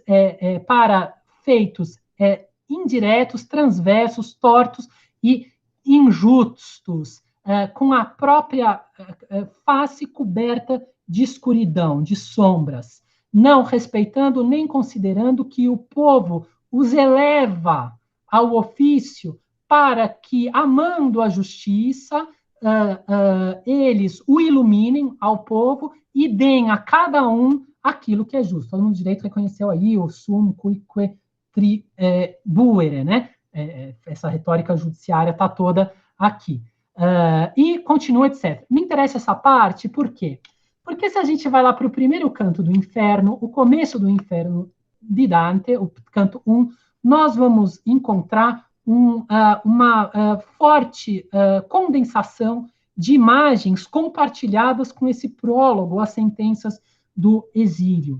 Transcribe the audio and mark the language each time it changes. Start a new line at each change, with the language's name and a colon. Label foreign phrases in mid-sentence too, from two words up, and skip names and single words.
Portuguese: para feitos indiretos, transversos, tortos e injustos, com a própria face coberta de escuridão, de sombras, não respeitando nem considerando que o povo os eleva ao ofício para que, amando a justiça, eles o iluminem ao povo e deem a cada um aquilo que é justo. Todo mundo de direito reconheceu aí o
Latin: sum cuique tribuere,
Portuguese: né? Essa retórica judiciária está toda aqui. E continua, etc. Me interessa essa parte, por quê? Porque se a gente vai lá para o primeiro canto do inferno, o começo do inferno de Dante, o canto 1, nós vamos encontrar uma forte condensação de imagens compartilhadas com esse prólogo, as sentenças do exílio.